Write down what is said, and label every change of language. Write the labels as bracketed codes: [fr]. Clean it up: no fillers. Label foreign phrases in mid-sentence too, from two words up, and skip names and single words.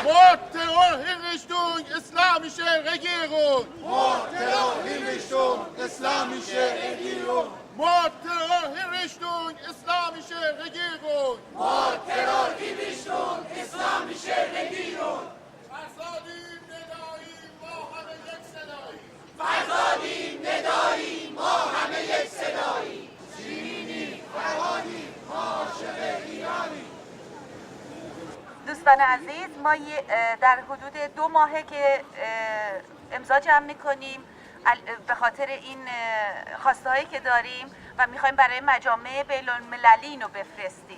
[de] Mord, Terror, Hinrichtung, islamische Regierung! Mord, Terror, Hinrichtung, islamische Regierung! Mord, Terror, Hinrichtung, islamische Regierung! Mord, Terror, Hinrichtung, islamische Regierung! [fa] فرزادیم نداییم ما همه یک صداییم فرزادیم نداییم ما همه یک صداییم شیرینی روانی عاشق ایرانی. دوستان عزیز، ما در حدود 2 ماهه که امضا جمع میکنیم به خاطر این خواسته هایی که داریم و میخوایم برای مجامع بین المللی اینو بفرستیم.